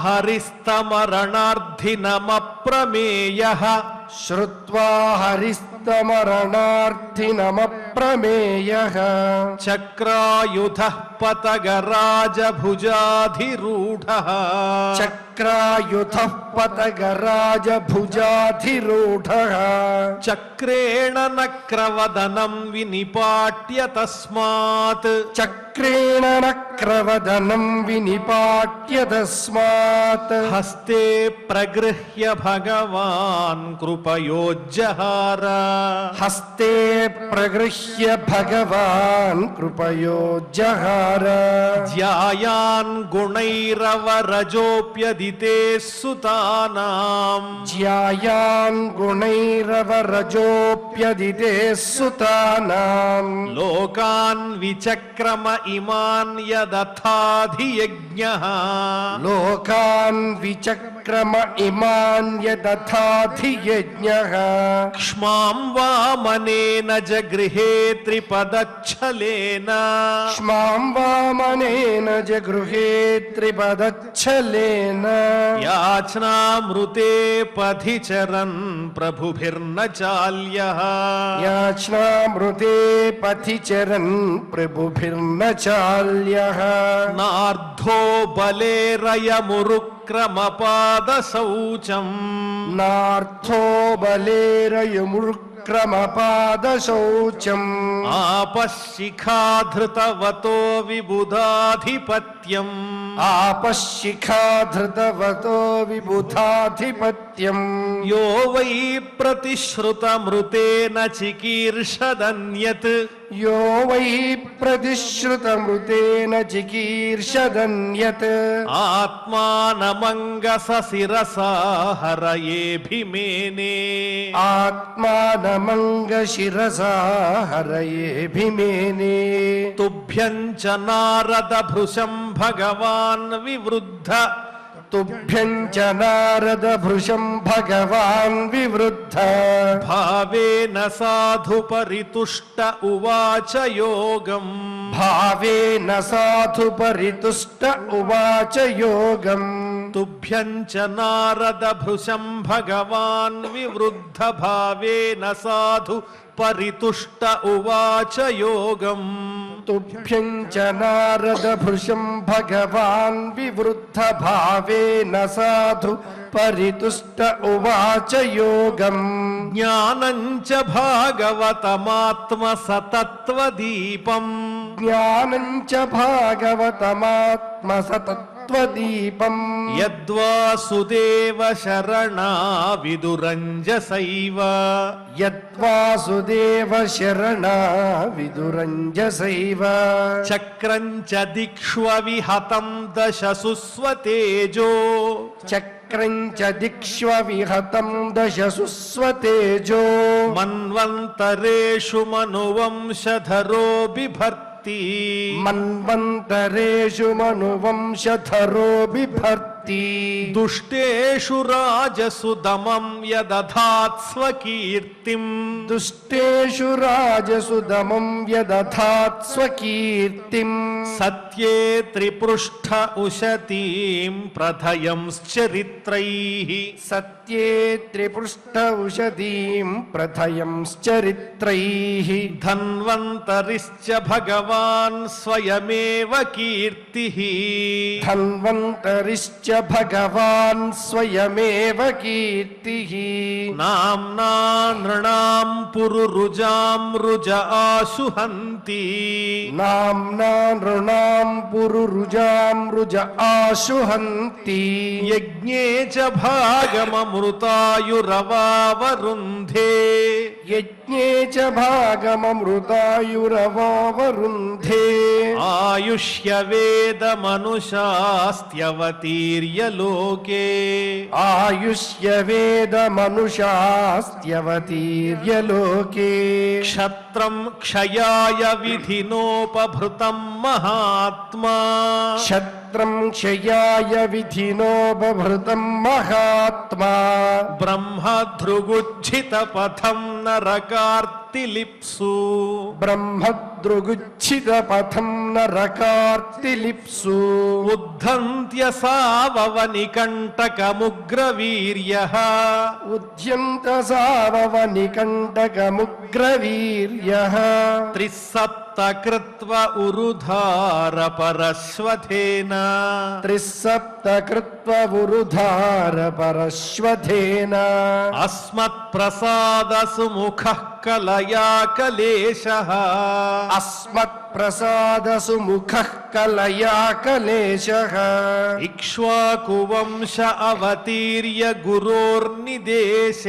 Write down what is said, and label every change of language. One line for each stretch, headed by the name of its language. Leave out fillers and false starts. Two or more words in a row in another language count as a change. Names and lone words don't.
Sanskrit: హరిస్తమరణార్థినమప్రమేయః చక్రాయుధః పతగరాజభుజాధిరూఢః చక్రేణ నక్రవదనం వినిపాట్య తస్మాత్ హస్తే ప్రగృహ్య భగవాన్ కృపయోజ్జహార हस्ते प्रगृह्य भगवान् कृपयोज्जहार ధ్యాయాన్ గుణైరవరజోప్యదితే సుతానాం ज्यायान् गुणैरवरजोऽप्यदिते सुतानां లోకాన్ విచక్రమ ఇమాన్ యదథాధియజ్ఞః लोकान् विचक्रम इमान् यदथाधियज्ञः క్ష్మాం వామనేన జగృహే త్రిపదచ్ఛలేన क्ष्मां वामनेन जगृहे त्रिपदच्छलेन యాచనామృతే పథి చరన్ ప్రభుభిర్న చాల్యః याचनामृते पथि चरन् प्रभुभिर्न चाल्यः నార్ధో బలేరయమురుక్రమపాదశౌచం नार्थो बलेरयमुर्क्रमपादशौचम् ఆపశిఖాధృతవతో విబుధాధిపత్యం आपशिखाधृतवतो विबुधाधिपत्यम् యో వై ప్రతిశ్రుతమృతేన చికీర్షదన్యత్ यो वै प्रतिश्रुतमृतेन चिकीर्षदन्यत् ఆత్మానమంగస శిరసా హరయేభిమేనే आत्मानमङ्गशिरसा हरयेऽभिमेने తుభ్యం చ నారద భృశం భగవాన్ వివృద్ధ तुभ्यं च नारदभृशं भगवान् विवृद्ध భావేన సాధు పరితుష్ట ఉవాచ యోగం भावेन साधु परितुष्ट उवाच योगम् తుభ్యం చ నారద భృశం భగవాన్ వివృద్ధ భావేన సాధు పరితుష్ట ఉవాచ యోగం तुभ्यं च नारदभृशं भगवान् विवृद्ध भावेन साधु परितुष्ट उवाच योगम् జ్ఞానం చ భాగవతమాత్మ సతత్వదీపం ज्ञानं च भागवतमात्मसतत्त्वदीपम् యద్వాసుదేవ శరణా విదురంజసైవ यद्वासुदेव शरणा विदुरञ्जसैव చక్రం చ దిక్ష్వ విహతం దశసు స్వతేజో चक्रं च दिक्ष्व विहतं दशसु स्वतेजो మన్వంతరేషు మనువంశధరో బిభర్తి मन्वन्तरेषु मनुवंशधरो बिभर्ति దుష్టేషు రాజసు దమం యదధాత్ స్వకీర్తిం दुष्टेषु राजसु दमं यदधात् स्वकीर्तिम् సత్యే త్రిపృష్ఠ ఉశతీం ప్రథయంశ్చరిత్రైః सत्ये त्रिपृष्ठ उषतीं प्रथयंश्चरित्रैः ధన్వంతరిశ్చ భగవాన్ స్వయమేవ కీర్తిః धन्वन्तरिश्च भगवान् स्वयमेव कीर्तिः నామ్నా నృణాం పురురుజాం రుజ ఆశుహంతి नाम्ना नृणां पुरुरुजां रुज आशुहन्ति యజ్ఞే చ భాగమమృతాయురవావరుంధే यज्ञे च भागममृतायुरवावरुन्धे ఆయుష్యవేదమనుషాస్త్యవతీర్య లోకే आयुष्यवेदमनुषास्त्यवतीर्य लोके క్షత్రం క్షయాయ విధినోపభృతం మహాత్మా क्षत्रं क्षयाय विधिनो बभृतं महात्मा బ్రహ్మధృగుజ్జిత పథం నరకార్తిలిప్సు ब्रह्मदृगुच्छितपथं नरकार्तिलिप्सु ఉద్ధంత్య సావవనికంటకముగ్రవీర్యః उद्यन्तसाववनिकण्टकमुग्रवीर्यः త్రిసప్తకృత్వ ఉరుధార పరశ్వథేన त्रिसप्तकृत्ववुरुधार परश्वथेन అస్మత్ప్రసాద సుముఖః కలయా కలేశః अस्मत् ప్రసాద సుముఖ కలయా కలేశః ఇక్ష్వాకువంశ అవతీర్య గురోర్నిదేశే